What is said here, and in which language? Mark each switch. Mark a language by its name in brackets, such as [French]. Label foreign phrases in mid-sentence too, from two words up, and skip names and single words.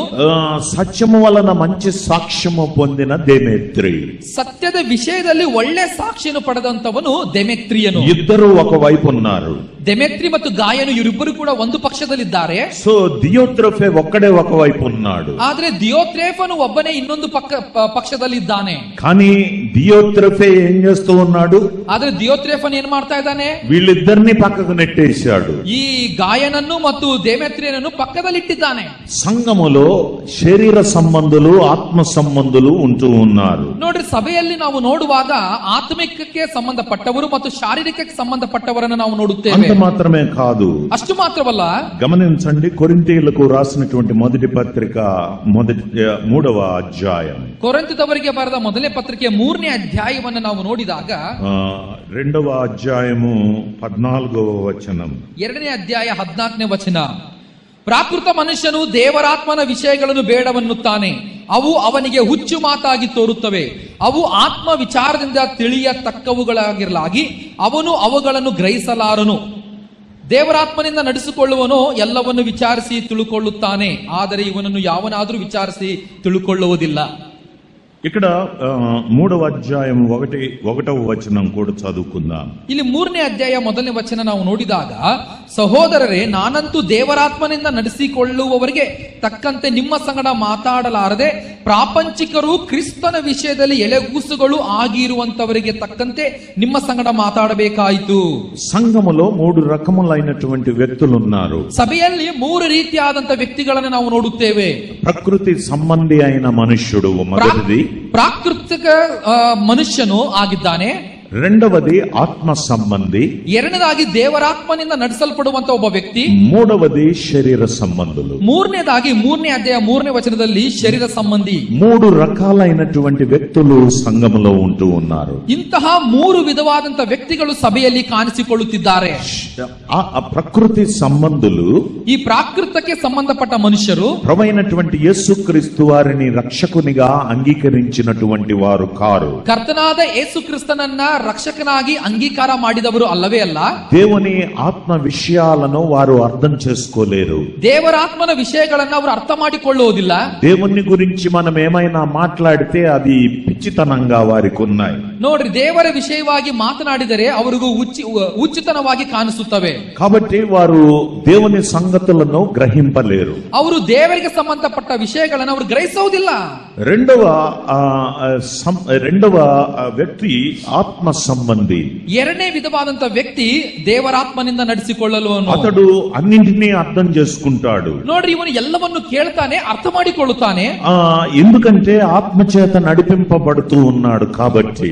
[Telugu] సత్యము వలన మంచి సాక్ష్యము పొందిన దేమేత్రి, [Kannada] ಸತ್ಯದ ವಿಷಯದಲ್ಲಿ ಒಳ್ಳೆ ಸಾಕ್ಷಿಯನ್ನು ಪಡೆದಂತವನು ದೆಮೆತ್ರಿಯನು. [Telugu] ఇద్దరు ఒకవైపు ఉన్నారు. [Kannada] ದೆಮೆತ್ರಿ ಮತ್ತು ಗಾಯನು ಇವರಿಬ್ಬರು ಕೂಡ ಒಂದು ಪಕ್ಷದಲ್ಲಿದ್ದಾರೆ. [Telugu] సో ದಿಯೋತ್ರೆಫೆ ఒక్కడే ఒకవైపు ఉన్నాడు. [Kannada] ಆದ್ರೆ ದಿಯೋತ್ರೆಫನು ಒಬ್ಬನೇ ಇನ್ನೊಂದು ಪಕ್ಷದಲ್ಲಿದ್ದಾನೆ. [Telugu] కానీ ದಿಯೋತ್ರೆಫೆ ఏం చేస్తూ ఉన్నాడు? [Kannada] ಆದ್ರೆ ದಿಯೋತ್ರೆಫನ್ ಏನ್ ಮಾಡ್ತಾ ಇದ್ದಾನೆ? [Telugu] వీళ్ళిద్దరిని పక్కకు నెట్టేశాడు. [Kannada] ಈ ಗಾಯನನ್ನು ಮತ್ತು ದೇಮೇತ್ರಿಯನನ್ನು ಪಕ್ಕದಲ್ಲಿಟ್ಟಿದ್ದಾನೆ. [Telugu] సంఘములో శరీర సంబంధులు, ఆత్మ సంబంధులు ఉంటూ ఉన్నారు. [Kannada] ನೋಡ್ರಿ, ಸಭೆಯಲ್ಲಿ ನಾವು ನೋಡುವಾಗ ಆತ್ಮಿಕಕ್ಕೆ ಸಂಬಂಧಪಟ್ಟವರು ಮತ್ತು ಶಾರೀರಿಕಕ್ಕೆ ಸಂಬಂಧಪಟ್ಟವರನ್ನು ನಾವು ನೋಡುತ್ತೇವೆ. [Telugu] అంత మాత్రమే కాదు, [Kannada] ಅಷ್ಟು ಮಾತ್ರವಲ್ಲ, [Telugu] గమనించండి, కొరింథీయులకు రాసినటువంటి మొదటి పత్రిక 3వ అధ్యాయం, [Kannada] ಕೊರಿಂಥದವರಿಗೆ ಬರೆದ ಮೊದಲನೇ ಪತ್ರಿಕೆ 3ನೇ ಅಧ್ಯಾಯವನ್ನು ನಾವು ನೋಡಿದಾಗ [Telugu] 2వ అధ్యాయము 14వ వచనం, [Kannada] 2ನೇ ಅಧ್ಯಾಯ 14ನೇ ವಚನ, ಪ್ರಾಕೃತ ಮನುಷ್ಯನು ದೇವರಾತ್ಮನ ವಿಷಯಗಳನ್ನು ಬೇಡವನ್ನುತ್ತಾನೆ, ಅವು ಅವನಿಗೆ ಹುಚ್ಚು ಮಾತಾಗಿ ತೋರುತ್ತವೆ. ಅವು ಆತ್ಮ ವಿಚಾರದಿಂದ ತಿಳಿಯತಕ್ಕವುಗಳಾಗಿರಲಾಗಿ ಅವನು ಅವುಗಳನ್ನು ಗ್ರಹಿಸಲಾರನು. ದೇವರಾತ್ಮನಿಂದ ನಡೆಸಿಕೊಳ್ಳುವನು ಎಲ್ಲವನ್ನು ವಿಚಾರಿಸಿ ತಿಳುಕೊಳ್ಳುತ್ತಾನೆ, ಆದರೆ ಇವನನ್ನು ಯಾವನಾದರೂ ವಿಚಾರಿಸಿ ತಿಳುಕೊಳ್ಳುವುದಿಲ್ಲ. [Telugu] ఇక్కడ 3వ అధ్యాయం 1వ వచనం కూడా చదువుకుందాం. [Kannada] ಇಲ್ಲಿ 3ನೇ ಅಧ್ಯಾಯ 1ನೇ ವಚನ ನಾವು ನೋಡಿದಾಗ, ಸಹೋದರರೇ, ನಾನಂತೂ ದೇವರಾತ್ಮನಿಂದ ನಡೆಸಿಕೊಳ್ಳುವವರಿಗೆ ತಕ್ಕಂತೆ ನಿಮ್ಮ ಸಂಗಡ ಮಾತಾಡಲಾರದೆ ಪ್ರಾಪಂಚಿಕರು ಕ್ರಿಸ್ತನ ವಿಷಯದಲ್ಲಿ ಎಳೆಗೂಸುಗಳು ಆಗಿರುವಂತವರಿಗೆ ತಕ್ಕಂತೆ ನಿಮ್ಮ ಸಂಗಡ ಮಾತಾಡಬೇಕಾಯಿತು. [Telugu] సంఘములో 3 రకములైనటువంటి వ్యక్తులు ఉన్నారు. [Kannada] ಸಭೆಯಲ್ಲಿ 3 ರೀತಿಯಾದಂತ ವ್ಯಕ್ತಿಗಳನ್ನು ನಾವು ನೋಡುತ್ತೇವೆ. [Telugu] ప్రకృతి సంబంధి అయిన మనుష్యుడు మొదటిది, [Kannada] ಪ್ರಾಕೃತಿಕ ಮನುಷ್ಯನು ಆಗಿದ್ದಾನೆ. [Telugu] రెండవది ఆత్మ సంబంధి, [Kannada] ಎರಡನೇದಾಗಿ ದೇವರಾತ್ಮನಿಂದ ನಡೆಸಲ್ಪಡುವಂತ ಒಬ್ಬ ವ್ಯಕ್ತಿ, [Telugu] మూడవది శరీర సంబంధులు. [Kannada] ಮೂರನೇದಾಗಿ 3ನೇ ಅಧ್ಯಾಯ 3ನೇ ವಚನದಲ್ಲಿ ಶರೀರ ಸಂಬಂಧಿ. [Telugu] 3 రకాలైనటువంటి వ్యక్తులు సంఘములో ఉంటూ ఉన్నారు. [Kannada] ಇಂತಹ 3 ವಿಧವಾದಂತ ವ್ಯಕ್ತಿಗಳು ಸಭೆಯಲ್ಲಿ ಕಾಣಿಸಿಕೊಳ್ಳುತ್ತಿದ್ದಾರೆ. [Telugu] ఆ ప్రకృతి సంబంధులు, [Kannada] ಈ ಪ್ರಾಕೃತಕ್ಕೆ ಸಂಬಂಧಪಟ್ಟ ಮನುಷ್ಯರು [Telugu] ప్రభువైనటువంటి యేసుక్రీస్తు వారిని రక్షకునిగా అంగీకరించినటువంటి వారు కారు. [Kannada] ಕರ್ತನಾದ ಯೇಸು ಕ್ರಿಸ್ತನನ್ನ ರಕ್ಷಕನಾಗಿ ಅಂಗೀಕಾರ ಮಾಡಿದವರು ಅಲ್ಲವೇ ಅಲ್ಲ. [Telugu] దేవుని ఆత్మ విషయాలను వారు అర్థం చేసుకోలేరు. [Kannada] ದೇವರ ಆತ್ಮನ ವಿಷಯಗಳನ್ನ ಅವರು ಅರ್ಥ ಮಾಡಿಕೊಳ್ಳುವುದಿಲ್ಲ. [Telugu] దేవుని గురించి మనం ఏమైనా మాట్లాడితే అది పిచ్చితనంగా వారికి ఉన్నాయి. [Kannada] ನೋಡ್ರಿ, ದೇವರ ವಿಷಯವಾಗಿ ಮಾತನಾಡಿದರೆ ಅವರಿಗೂ ಹುಚ್ಚುತನವಾಗಿ ಕಾಣಿಸುತ್ತವೆ. [Telugu] కాబట్టి వారు దేవుని సంగతులను గ్రహింపలేరు. [Kannada] ಅವರು ದೇವರಿಗೆ ಸಂಬಂಧಪಟ್ಟ ವಿಷಯಗಳನ್ನು ಅವರು ಗ್ರಹಿಸುವುದಿಲ್ಲ. [Telugu] రెండవ వ్యక్తి ఆత్మ సంబంధి. [Kannada] ಎರಡನೇ ವಿಧವಾದಂತ ವ್ಯಕ್ತಿ ದೇವರಾತ್ಮನಿಂದ ನಡೆಸಿಕೊಳ್ಳಲು [Telugu] అతడు అన్నింటినీ అర్థం చేసుకుంటాడు. [Kannada] ನೋಡ್ರಿ, ಇವನು ಎಲ್ಲವನ್ನು ಕೇಳ್ತಾನೆ, ಅರ್ಥ ಮಾಡಿಕೊಳ್ಳುತ್ತಾನೆ. [Telugu] ఎందుకంటే ఆత్మ చేత నడిపింపబడుతూ ఉన్నాడు కాబట్టి.